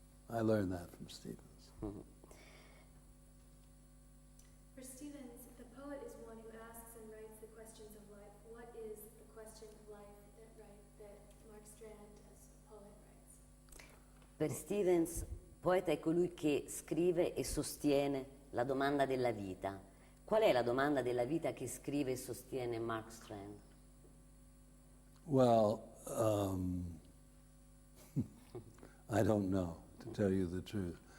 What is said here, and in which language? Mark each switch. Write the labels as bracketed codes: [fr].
[en] I learned that from Stevens. Mm-hmm. For Stevens, the poet is one who asks and writes the questions of life. What is the question of life that Mark Strand, as a poet, writes? [it] Per Stevens, poeta è colui che scrive e sostiene la domanda della vita. Qual è la domanda della vita che scrive e sostiene Mark Strand? [en] Well, I don't know, to tell you the truth.